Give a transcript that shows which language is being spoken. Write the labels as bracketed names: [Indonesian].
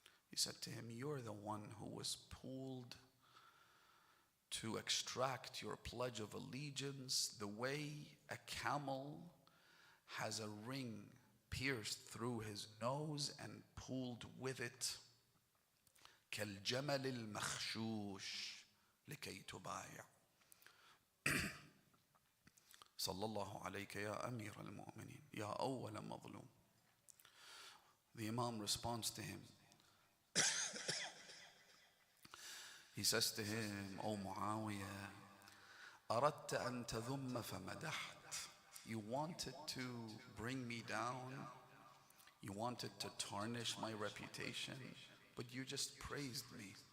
[English] He said to him, you're the one who was pulled to extract your pledge of allegiance the way a camel has a ring pierced through his nose and pulled with it. [Arabic] كالجمل المخشوش لكي تبايع. صلى الله عليك يا أمير المؤمنين يا أول مظلوم. [English] The Imam responds to him. He says to him, O Muawiyah, [Arabic] أردت أن تذم فمدحت. [English] You wanted to bring me down. You wanted to tarnish my reputation, but you just praised me.